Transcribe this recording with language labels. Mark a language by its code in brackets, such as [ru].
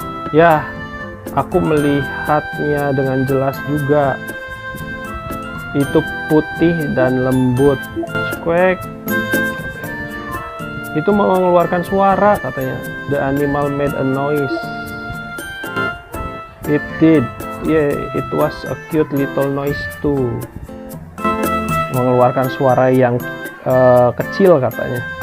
[id] Ya, aku melihatnya dengan jelas juga. Itu putih dan lembut. Squawk. Itu mengeluarkan suara, katanya. [en] The animal made a noise. It did. Yeah, it was a cute little noise too. [id] Mengeluarkan suara yang kecil, katanya.